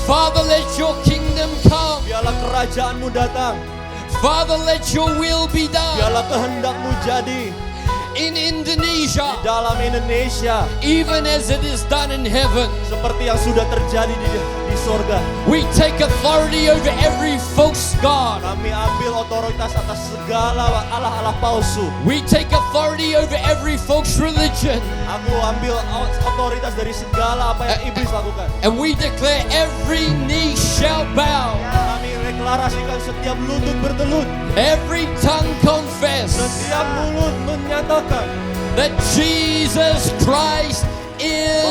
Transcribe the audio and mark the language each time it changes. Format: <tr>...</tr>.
<en>Father, let your kingdom come.</en> <id>Biarlah kerajaanmu datang.</id> <en>Father, let your will be done</en> <id>Biarlah kehendakmu jadi</id> <en>in</en> <id>di</id> <en>Indonesia,</en> <id>dalam Indonesia</id> <en>even as it is done in heaven.</en> <id>seperti yang sudah terjadi di sorga.</id> <en>We take authority over every false god.</en> <id>Kami ambil otoritas atas segala Allah-Allah palsu.</id> <en>We take authority over every false religion.</en> <id>Aku ambil otoritas dari segala apa yang iblis lakukan.</id> <en>And we declare every knee shall bow,</en> <id>Kami deklarasikan setiap lutut bertelut,</id> <en>every tongue confess</en> <id>setiap mulut menyatakan</id> <en>that Jesus Christ is</en>